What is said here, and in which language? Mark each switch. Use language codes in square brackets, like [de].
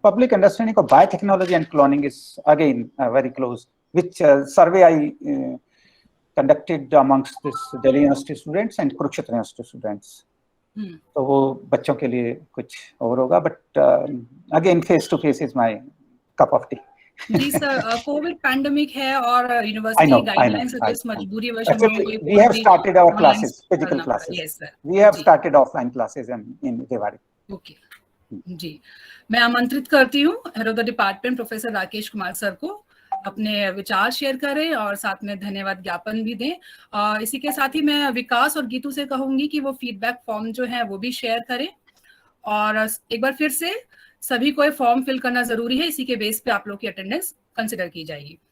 [en] Public understanding of biotechnology and cloning is again very close, which survey I conducted amongst this Delhi University students and Kurukshetra University students. [hi] तो वो बच्चों के लिए कुछ और होगा, [en] but again face to face is my cup of tea. [hi] Ji sir, Covid pandemic है और यूनिवर्सिटी गाइडलाइंस है, इस मजबूरी वश हम लोगों को [en] we have started our classes, physical classes. Yes sir. We have started offline classes in Rewari. Okay. [hi] जी, मैं आमंत्रित करती हूँ head of the department professor Rakesh Kumar sir को अपने विचार शेयर करें और साथ में धन्यवाद ज्ञापन भी दें। इसी के साथ ही मैं विकास और गीतू से कहूंगी कि वो फीडबैक फॉर्म जो है वो भी शेयर करें, और एक बार फिर से सभी को फॉर्म फिल करना जरूरी है, इसी के बेस पे आप लोग की अटेंडेंस कंसिडर की जाएगी।